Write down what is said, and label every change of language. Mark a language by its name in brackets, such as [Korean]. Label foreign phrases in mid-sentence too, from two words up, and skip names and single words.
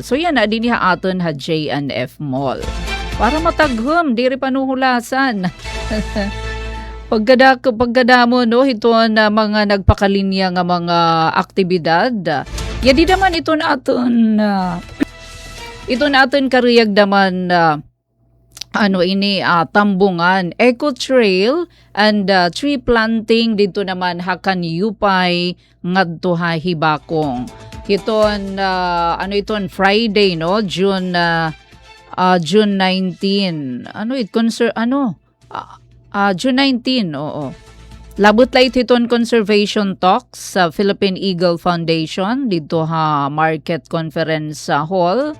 [Waray] So yan na din ha aton ha J&F Mall. Para mataghem diri panuhulasan. Pagkada mo hiton na mga nagpakalinya nga mga aktibidad. Ya di naman ito naton kariyag naman tambungan, [English] eco trail and tree planting [Waray] dito naman hakan Yupay ngadto ha Hibakong. Hiton Friday June 19. June 19, oo. Labot light hiton [English] conservation talks [Waray] sa Philippine Eagle Foundation dito ha Market Conference Hall.